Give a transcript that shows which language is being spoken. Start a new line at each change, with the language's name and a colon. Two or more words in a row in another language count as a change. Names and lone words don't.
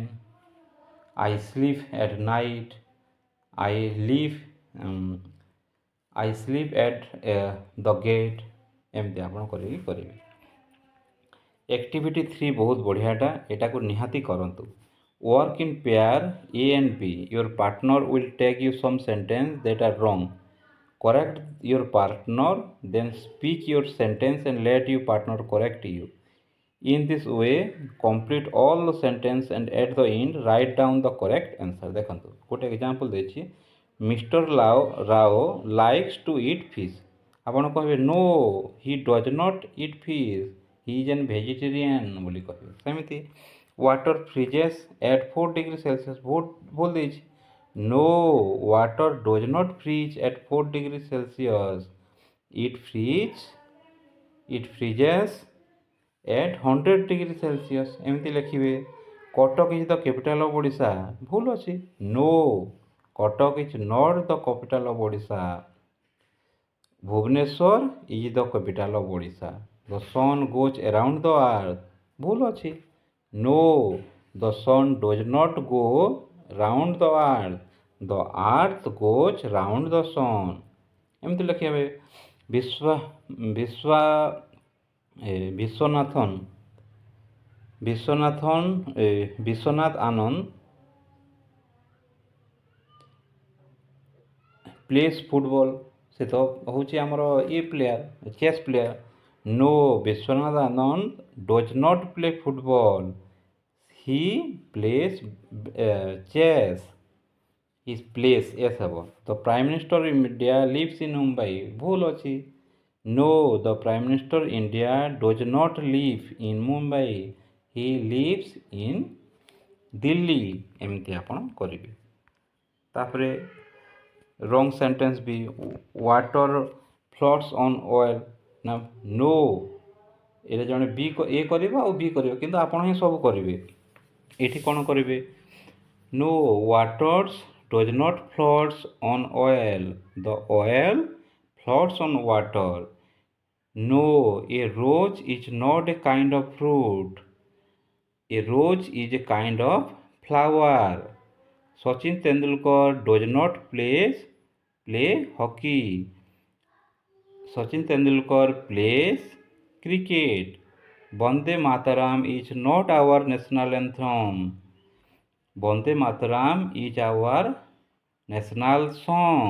English: I sleep at night. I sleep at the gate.
Odia: ଏମିତି ଆପଣ କରିବେ। ଆକ୍ଟିଭିଟି 3 ବହୁତ ବଢ଼ିଆଟା, ଏଟାକୁ ନିହାତି କରନ୍ତୁ।
English: Work in pair A and B, your partner will take you some sentence that are wrong, correct your partner, then speak your sentence and let your partner correct you. In this way complete all the sentence and at the end write down the correct answer।
Odia: ଦେଖନ୍ତୁ, ଗୋଟେ ଏକ୍ଜାମ୍ପଲ୍ ଦେଇଛି,
English: Mister Rao likes to eat fish.
Odia: ଆପଣ କହିବେ
English: No he does not eat fish, he is an vegetarian
Odia: ବୋଲି କହିବେ।
English: ସେମିତି water freezes at 4 degree Celsius,
Odia: ଭୁଲ ଦେଇଛି।
English: No, water does not freeze at 4 degree Celsius. It freezes at 100 degree Celsius।
Odia: ଏମିତି ଲେଖିବେ।
English: Cuttack is the capital of Odisha,
Odia: ଭୁଲ ଅଛି।
English: No, Cuttack is not the capital of Odisha. Bhubaneswar is the capital of Odisha. The sun goes around the earth,
Odia: ଭୁଲ ଅଛି।
English: No, the sun does not go round the earth, the earth goes round the sun।
Odia: ଏମିତି ଲେଖିବେ। ବିଶ୍ୱନାଥ ଆନନ୍ଦ
English: plays football,
Odia: ସେ ତ ହେଉଛି ଆମର
English: chess player. No, Viswanathan Anand does not play football, he plays chess. His place yes ହେବ the prime minister in India lives in Mumbai
Odia: ଭୁଲ ଅଛି
English: no the prime minister India does not live in Mumbai he lives in
Odia: Delhi ଏମିତି ଆପଣ କରିବେ ତାପରେ
English: wrong sentence
Odia: ବି
English: water floats on oil
Odia: ନା no ଏଇଟା ଜଣେ ବି ଏ କରିବ ଆଉ ବି କରିବ କିନ୍ତୁ ଆପଣ ହିଁ ସବୁ କରିବେ ଏଠି କ'ଣ କରିବେ
English: no waters does not floats on oil the oil floats on water no a rose is not a kind of fruit a rose is a kind of flower Sachin Tendulkar does not play hockey Sachin Tendulkar plays cricket Vande Mataram is not our national anthem Vande Mataram is our national song.